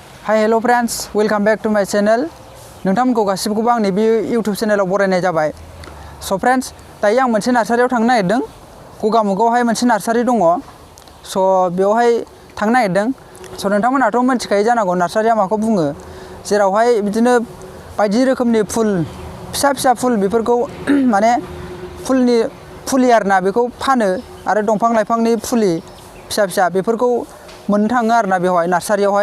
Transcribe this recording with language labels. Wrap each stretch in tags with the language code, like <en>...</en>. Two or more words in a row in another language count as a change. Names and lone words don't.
<en>Hi hello friends, welcome back to my channel.</en> <brx>नोंथांमोनखौ गासिबोखौबो आंनि बे YouTube चेनेलाव बरायनाय जाबाय.</brx> <en>So friends,</en> <brx>दायो आं मोनसे नार्सारियाव थांनो नागिरदों. गगामुखआवहाय मोनसे नार्सारि दङ. So बेवहाय थांनो नागिरदों. So नोंथांमोनाथ' मिथिखायो जानांगौ नार्सारिया माखौ बुङो. जेरावहाय बिदिनो बायदि रोखोमनि फुल फिसा फिसा फुल बेफोरखौ माने फुलनि फुलि आरोना बेखौ फानो आरो दंफां लाइफांनि फुलि फिसा फिसा बेफोरखौ मोननो थाङो आरोना बेवहाय नार्सारियावहाय.</brx>